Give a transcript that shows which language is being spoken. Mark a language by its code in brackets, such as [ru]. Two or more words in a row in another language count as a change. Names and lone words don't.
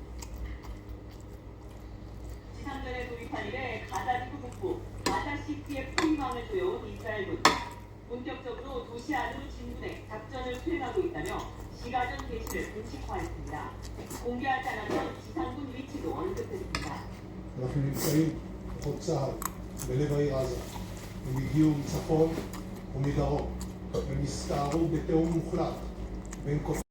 [ko] 지난달에 도입한 이래 가자지구 북부 가자시티에 포위망을 조여온 이스라엘군. 본격적으로 도시 안으로 진군해 작전을 수행하고 있다며 시가전 개시를 공식화했습니다. 공개하지 않았던 지상군 위치도 언급했습니다. [he] אנחנו נמצאים חוצה בלב העיר עזה. ומגיעו מצפון ומדרום, ומסתערו בתיאום מוחלט בין כוחות